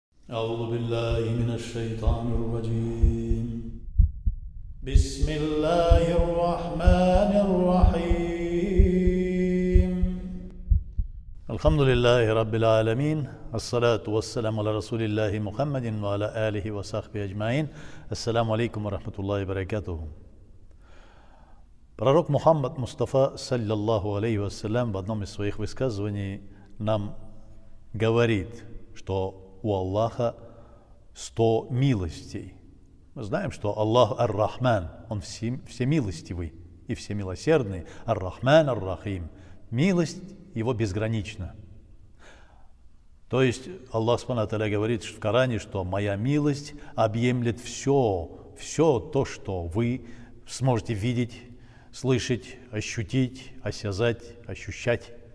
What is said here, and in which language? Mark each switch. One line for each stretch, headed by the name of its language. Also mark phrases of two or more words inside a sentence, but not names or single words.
Arabic: أعوذ بالله من الشيطان الرجيم بسم الله الرحمن الرحيم الحمد لله رب العالمين الصلاة والسلام على رسول الله محمد وعلى آله وصحبه أجمعين السلام عليكم ورحمة الله وبركاته.
Russian: Пророк Мухаммад Мустафа,
Arabic: صلى الله عليه وسلم,
Russian: в одном из своих высказываний нам говорит, что у Аллаха 100 милостей. Мы знаем, что Аллах Ар-Рахман, Он всемилостивый и всемилосердный. Ар-Рахман, Ар-Рахим. Милость Его безгранична. То есть Аллах
Arabic: سبحانه وتعالى
Russian: говорит в Коране, что моя милость объемлет все то, что вы сможете видеть, слышать, ощутить, осязать, ощущать.